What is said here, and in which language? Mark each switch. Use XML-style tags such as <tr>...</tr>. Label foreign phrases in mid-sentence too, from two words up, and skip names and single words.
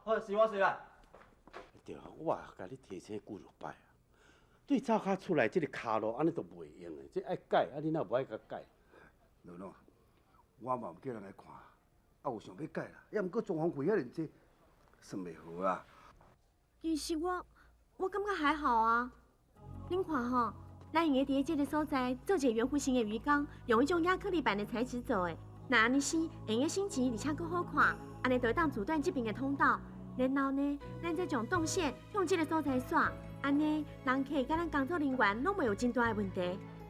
<nan>好，是我做啦。对啊，我甲你提醒几落摆啊，对灶骹出来这个骹路安尼都袂用的，这爱改，啊，你哪无爱甲改？老喏，我嘛唔叫人来看，啊有想要改啦，也毋过装潢费遐尼济，算袂好啊。其实我感觉还好啊。您看吼，咱用个伫这个所在做一个圆弧形的鱼缸，用一种亚克力板的材质做的，那安尼是会用个升级，而且佫好看，安尼就会当阻断这边的通道。然后呢，咱再将动线向这个所在刷，安尼人客甲咱工作人员拢袂有真大的问题。</nan>